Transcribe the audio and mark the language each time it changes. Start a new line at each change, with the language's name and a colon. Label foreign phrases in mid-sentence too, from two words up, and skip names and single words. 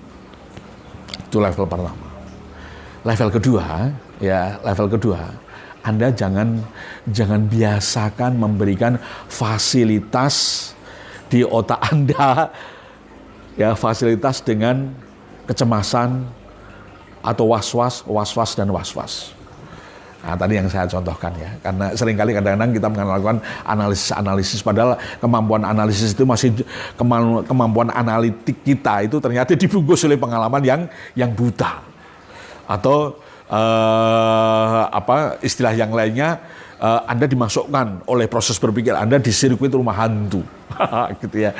Indonesian: Itu level pertama. Level kedua, Anda jangan biasakan memberikan fasilitas di otak Anda, ya, fasilitas dengan kecemasan atau was-was dan was-was. Nah, tadi yang saya contohkan ya, karena seringkali kadang-kadang kita melakukan analisis padahal kemampuan analisis itu masih kemampuan analitik kita itu ternyata dibungkus oleh pengalaman yang buta, atau istilah yang lainnya, Anda dimasukkan oleh proses berpikir Anda di sirkuit rumah hantu, gitu ya.